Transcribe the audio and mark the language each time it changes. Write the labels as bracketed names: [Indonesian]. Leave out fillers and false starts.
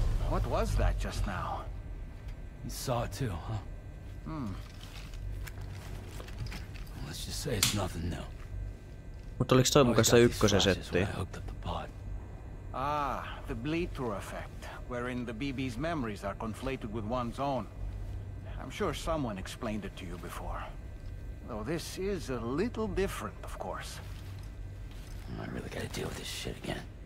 [English] What was that just now? You saw it too, huh? Let's just say it's nothing new. [Finnish] Mutta oliks toi mukaan se ykkösen settiin? [English] Ah, the bleed-through effect, wherein the BB's memories are conflated with one's own. I'm sure someone explained it to you before. Though this is a little different, of course. I really gotta deal with this shit again.